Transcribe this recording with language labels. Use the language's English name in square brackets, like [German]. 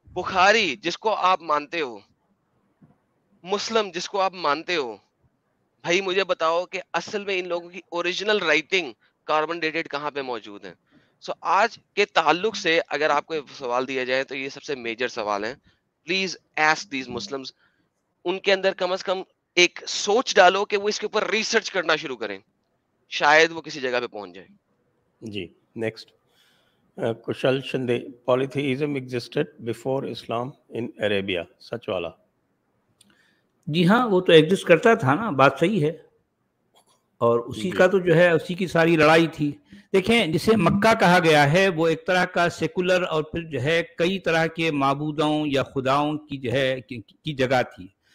[Urdu] بخاری جس کو آپ مانتے ہو, مسلم جس کو آپ مانتے ہو, بھائی مجھے بتاؤ کہ اصل میں ان لوگوں کی اوریجنل رائٹنگ کاربن ڈیٹڈ کہاں پہ موجود ہیں. سو آج کے تعلق سے اگر آپ کو سوال دیا جائے تو یہ سب سے میجر سوال ہے. [English] please ask these Muslims, [Urdu] ان کے اندر کم از کم ایک سوچ ڈالو کہ وہ اس کے اوپر ریسرچ کرنا شروع کریں, شاید وہ کسی جگہ پہ پہنچ جائے. [English] جی next, Kushal Shinde, polytheism existed before Islam in Arabia. [Urdu] سچ والا. جی ہاں, وہ تو ایگزسٹ کرتا تھا نا, بات صحیح ہے, اور اسی کا تو جو ہے اسی کی ساری لڑائی تھی. دیکھیں جسے مکہ کہا گیا ہے وہ ایک طرح کا سیکولر اور پھر جو ہے کئی طرح کے معبودوں یا خداؤں کی جو ہے کی جگہ تھی.